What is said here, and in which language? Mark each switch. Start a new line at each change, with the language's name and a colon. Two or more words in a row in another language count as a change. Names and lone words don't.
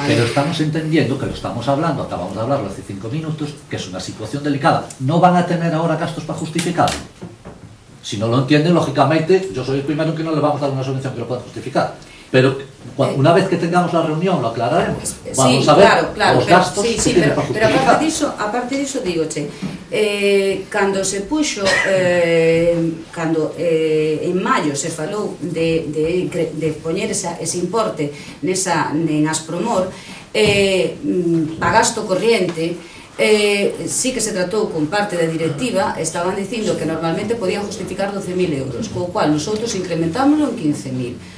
Spanish: Pero estamos entendiendo que lo estamos hablando, acabamos de hablarlo hace 5 minutos, que es una situación delicada. No van a tener ahora gastos para justificarlo. Si no lo entienden, lógicamente, yo soy el primero que no le vamos a dar una subvención que lo pueda justificar. Pero una vez que tengamos la reunión, lo aclararemos. Vamos Sí, a ver claro, los gastos que tiene pero, para pero justificar.
Galician: aparte diso digoche, cando se puxo, cando en maio se falou de poñer ese importe en Aspromor, a
Spanish: gasto corriente,
Galician: sí que se tratou con parte da directiva, estaban dicindo que normalmente podían justificar 12.000 euros, co cual nosotros incrementámoslo en 15.000.